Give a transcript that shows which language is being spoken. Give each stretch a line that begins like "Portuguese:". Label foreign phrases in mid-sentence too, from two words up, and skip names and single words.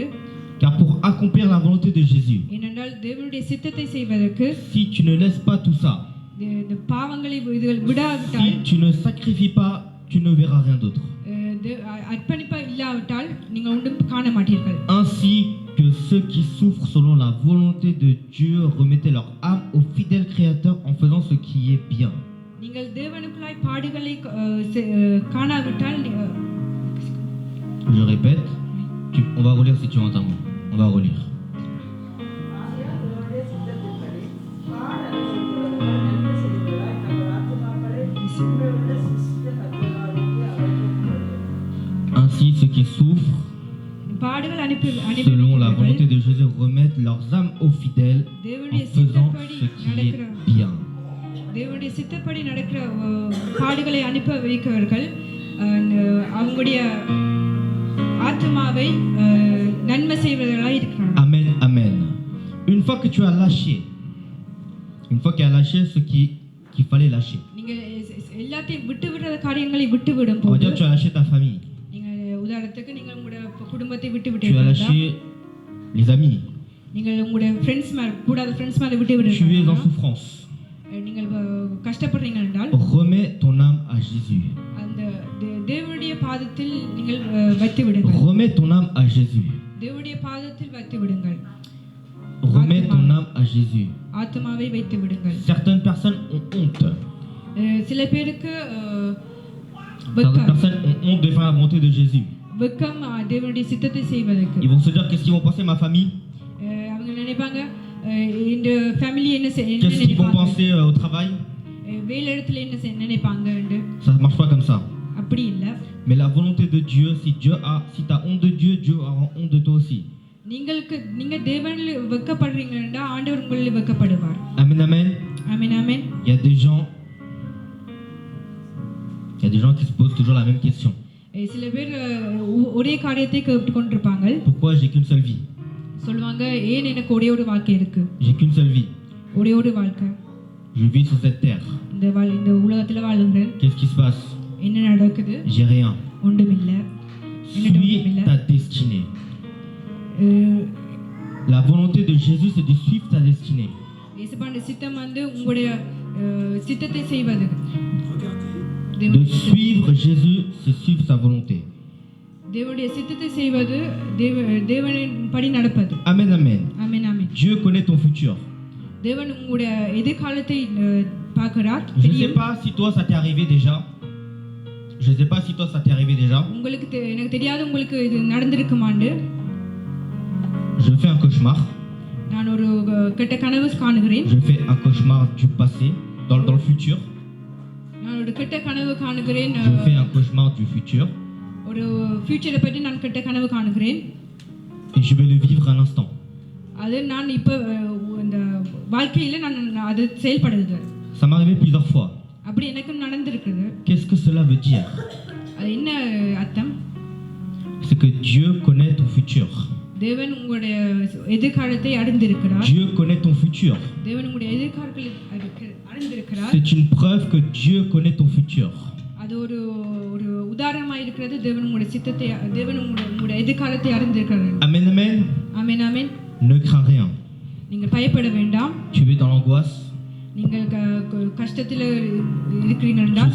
French: Car pour accomplir la volonté de Jésus,
Tamil: ஏனென்றால் தேவனுடைய சித்தத்தை செய்வதற்கு
French: si tu ne laisses pas tout ça,
Tamil: இந்த பாவங்களை விடாவிட்டால்,
French: si tu ne sacrifies pas, tu ne verras rien d'autre.
Tamil: அர்ப்பணிப்பா இல்லாவிட்டால் நீங்கள் ஒன்றும் காண மாட்டீர்கள்.
French: Ainsi que ceux qui souffrent selon la volonté de Dieu remettaient leur âme au fidèle Créateur en faisant ce qui est bien.
Tamil: நீங்கள் தேவனுக்குள்ளாய் பாடுகளை காணாவிட்டால்,
French: Je répète, on va relire si tu entends. On va relire. Ainsi, ceux qui souffrent selon la volonté de Jésus remettent leurs âmes aux fidèles en faisant ce qui est bien.
Tamil: தேவனுடைய சித்தப்படி நடக்கிற பாடுகளை அனுப்ப வைக்கிறவர்கள் அவங்களுடைய ஆத்மாவை நன்மை செய்வர்களாய் இருக்கிறார்கள்.
French: Amen, amen. Une fois que tu as lâché, une fois qu'il a lâché ce qu'il fallait lâcher,
Tamil: நீங்கள் எல்லாத்தையும் விட்டு விடுற காரியங்களை விட்டு விடும்
French: on va
Tamil: போது,
French: dire tu as lâché ta famille,
Tamil: நீங்கள் உதாரணத்துக்கு நீங்கள் உங்களுடைய குடும்பத்தை விட்டு
French: tu as
Tamil: விட்டீர்கள்,
French: lâché les amis,
Tamil: நீங்கள் உங்களுடைய ஃப்ரெண்ட்ஸ் கூடாத ஃப்ரெண்ட்ஸ் மேல விட்டு
French: tu es en
Tamil: விடுறீர்கள்,
French: souffrance,
Tamil: நீங்கள் கஷ்டப்படுறீங்க என்றால்
French: remets ton âme à Jésus.
Tamil: அந்த தேவனுடைய பாதத்தில் நீங்கள் வைத்து விடுங்கள்.
French: Remets ton âme à Jésus.
Tamil: தேவனுடைய பாதத்தில் வைத்து விடுங்கள்.
French: Remets ton âme à Jésus.
Tamil: ஆத்மாவை வைத்து விடுங்கள்.
French: Certaines personnes ont honte.
Tamil: சில பேருக்கு
French: Certaines personnes ont honte de faire la volonté de Jésus.
Tamil: வெக்கம் தேவனுடைய சித்தத்தை செய்வதற்கு.
French: Ils vont se dire qu'est-ce qu'ils vont penser ma famille?
Tamil: அவங்க நினைப்பாங்க இந்த ஃபேமிலி என்ன
French: Qu'est-ce qu'ils vont penser au travail?
Tamil: வேலை இடத்துல என்ன நினைப்பாங்கன்னு.
French: Ça ne marche pas comme ça.
Tamil: அப்படி இல்ல.
French: Mais la volonté de Dieu, si tu as honte de Dieu, Dieu aura honte de toi aussi.
Tamil: நீங்க தேவனில் வெட்கப்படுறீங்கன்னா ஆண்டவர் உங்களில் வெட்கப்படுவார்.
French: Amen, amen. Amen, amen. Il y a des gens qui se posent toujours la même question.
Tamil: சில பேர் ஒரே காரியத்தை கேட்டுக்கொண்டிருப்பாங்க.
French: Pourquoi j'ai qu'une seule vie?
Tamil: சொல்வாங்க ஏன் எனக்கு ஒரே ஒரு வாழ்க்கை இருக்கு?
French: J'ai qu'une seule vie.
Tamil: ஒரே ஒரு வாழ்க்கை.
French: Je vis sur cette terre.
Tamil: இந்த உலகத்துல வாழுகிறேன்.
French: Qu'est-ce qui se passe?
Tamil: என்ன நடக்குது?
French: J'ai rien.
Tamil: ஒன்றுமில்ல.
French: Suis ta destinée. La volonté de Jésus, c'est de suivre ta destinée.
Tamil: இயேசுவின் சித்தம் வந்து உங்களுடைய சித்தத்தை செய்வது.
French: De suivre Jésus, c'est suivre sa volonté.
Tamil: தேவனுடைய சித்தத்தை செய்வது தேவனின் படி நடப்பது.
French: Amen, amen. Amen, amen. Dieu connaît ton futur.
Tamil: தேவன் உங்களுடைய எதிர்காலத்தை பார்க்கிறார்.
French: Je ne sais pas si toi ça t'est arrivé déjà. Je ne sais pas si toi ça t'est arrivé déjà.
Tamil: உங்களுக்கு எனக்கு தெரியாது உங்களுக்கு இது நடந்திருக்குமான்னு.
French: Je fais un cauchemar.
Tamil: நான் ஒரு கெட்ட கனவு காணுகிறேன்.
French: Je fais un cauchemar du passé dans le futur.
Tamil: நான் ஒரு கெட்ட கனவு காணுகிறேன்.
French: Je fais un cauchemar du futur.
Tamil: ஒரு ஃபியூச்சரை பற்றி நான் கெட்ட கனவு காணுகிறேன்.
French: Et je vais le vivre à l'instant.
Tamil: அது நான் இப்ப இந்த வாழ்க்கையில நான் அது செயல்படுது.
French: Ça m'est arrivé plusieurs fois.
Tamil: அப்படி எனக்கு நடந்திருக்குது.
French: Qu'est-ce que cela veut dire?
Tamil: அது என்ன அர்த்தம்?
French: C'est que Dieu connaît ton futur.
Tamil: தேவன் உங்களுடைய எதிர்காலத்தை அறிந்திருக்கிறார்.
French: Dieu connaît ton futur.
Tamil: தேவன் உங்களுடைய எதிர்காலத்தை அறிந்திருக்கிறார்.
French: C'est une preuve que Dieu connaît ton futur.
Tamil: அது ஒரு உதாரணமாக இருக்கிறது. தேவன் உங்களுடைய சித்தத்தை தேவன் உங்களுடைய எதிர்காலத்தை அறிந்திருக்கிறார்.
French: Amen, amen. Amen, amen. Ne crains rien.
Tamil: நீங்கள் பயப்பட வேண்டாம்.
French: Tu es dans l'angoisse.
Tamil: நீங்கள் கஷ்டத்தில் இருக்கிறீர்கள் என்றால்,